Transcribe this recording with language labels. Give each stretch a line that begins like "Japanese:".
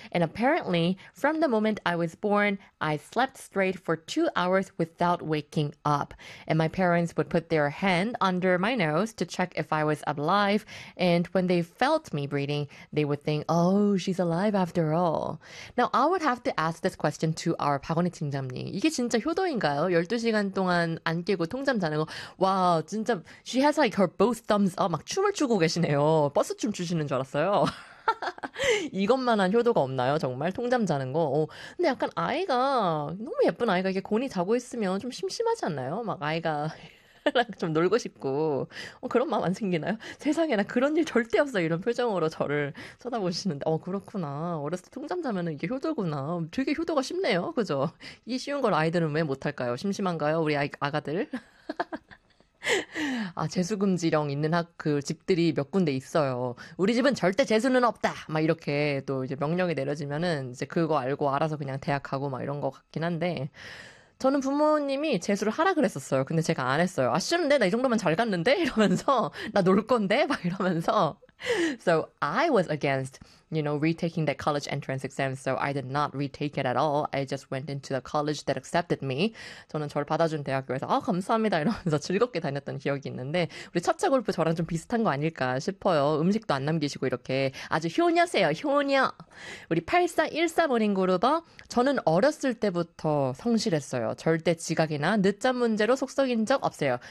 English: And apparently, from the moment I was born, I slept straight for 2 hours without waking up. And my parents would put their hand under my nose to check if I was alive. And when they felt me breathing, they would think, "Oh, she's alive after all." Now I would have to ask this question to our 박원희 팀장님.
Korean: 이게 진짜 효도인가? 12시간 동안 안 깨고 통잠 자는 거. 와, 진짜
English: she has like her both thumbs up
Korean: 막 춤을 추고 계시네요. 버스 춤 추시는 줄 알았어요. 이것만한 효도가 없나요? 정말 통잠 자는 거. 근데 약간 아이가 너무 예쁜 아이가 이게 곤히 자고 있으면 좀 심심하지 않나요? 막 아이가 좀 놀고 싶고 그런 마음 안 생기나요? 세상에 나 그런 일 절대 없어 이런 표정으로 저를 쳐다보시는데 그렇구나 어렸을 때 통잠 자면은 이게 효도구나 되게 효도가 쉽네요 그죠? 이 쉬운 걸 아이들은 왜 못할까요? 심심한가요? 우리 아가들? 아 재수금지령 있는 그 집들이 몇 군데 있어요 우리 집은 절대 재수는 없다 막 이렇게 또 이제 명령이 내려지면은 이제 그거 알고 알아서 그냥 대학 가고 막 이런 거 같긴 한데 저는 부모님이 재수를 하라 그랬었어요. 근데 제가 안 했어요. 아쉬운데 나이 정도면 잘 갔는데 이러면서 나놀 건데 막 이러면서.
English: So I was against, you know, retaking that college entrance exam. So I did not retake it at all. I just went into the college that accepted me.
Korean: 저는 저를 받아준 대학교에서 감사합니다 이러면서 즐겁게 다녔던 기억이 있는데 우리 차차 골프 저랑 좀 비슷한 거 아닐까 싶어요. 음식도 안 남기시고 이렇게 아주 효녀세요, 효녀. 우리 8414 모닝그루버. 저는 어렸을 때부터 성실했어요. 절대 지각이나 늦잠 문제로 속썩인 적 없어요.